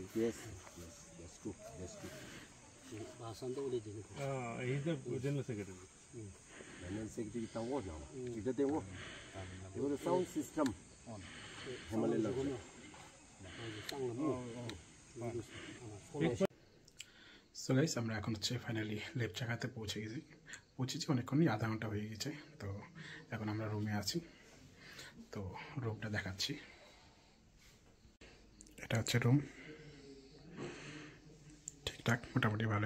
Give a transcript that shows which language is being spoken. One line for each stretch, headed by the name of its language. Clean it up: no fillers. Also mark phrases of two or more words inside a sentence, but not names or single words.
English: Yes, that's true. He's the general secretary. General secretary
Malay: kita wo now. Kita tengok. Itu
English: sound system.
Malay: Himalaya.
English: so guys,
Bangla: আমরা এখন হচ্ছে ফাইনালি লেপচাখাতে পৌঁছেছি অনেকক্ষণই, আধা ঘন্টা হয়ে গেছে। তো এখন আমরা রুমে আছি। তো রুমটা দেখাচ্ছি। এটা হচ্ছে রুম, ঠিকঠাক মোটামুটি ভালোই।